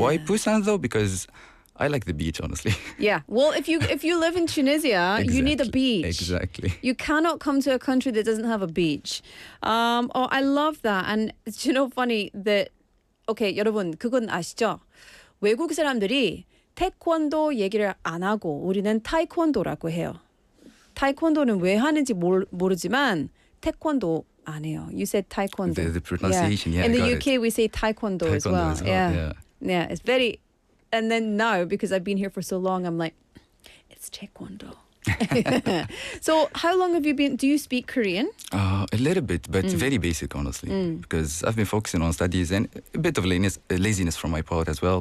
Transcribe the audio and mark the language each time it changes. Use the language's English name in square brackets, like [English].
[English] Why Busan though? Because I like the beach, honestly. Yeah. Well, if you live in Tunisia, you need a beach. Exactly. You cannot come to a country that doesn't have a beach. Oh, I love that. And it's, you know, funny that, okay, [Korean] 여러분, 그건 아시죠? 외국 사람들이 태권도 얘기를 안 하고 우리는 타이콘도라고 해요. 타이콘도는 왜 하는지 모르지만 태권도 아니에요. [English] You said taekwondo. The pronunciation, yeah. In I the got UK, it. we say taekwondo as well. Yeah. Yeah, it's very. And then now, because I've been here for so long, I'm like, it's taekwondo. So how long have you been? Do you speak Korean? A little bit, but very basic, honestly. Because I've been focusing on studies and a bit of laziness from my part as well.